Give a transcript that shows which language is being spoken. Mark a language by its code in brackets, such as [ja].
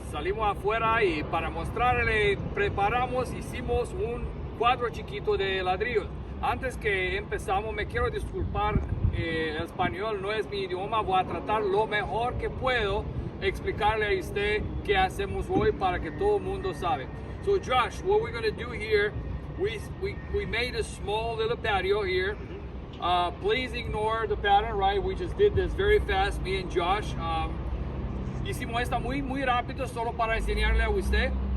[es] Salimos afuera y para mostrarle, hicimos un cuadro chiquito de ladrillos. Antes que empezamos, me quiero disculpar, el español no es mi idioma, voy a tratar lo mejor que puedo explicarle a usted qué hacemos hoy para que todo el mundo sabe. [en] So Josh, what we're going to do here, we made a small little patio here. Please ignore the pattern, right? We just did this very fast, me and Josh. [es] Hicimos esta muy rápido solo para enseñarle a usted.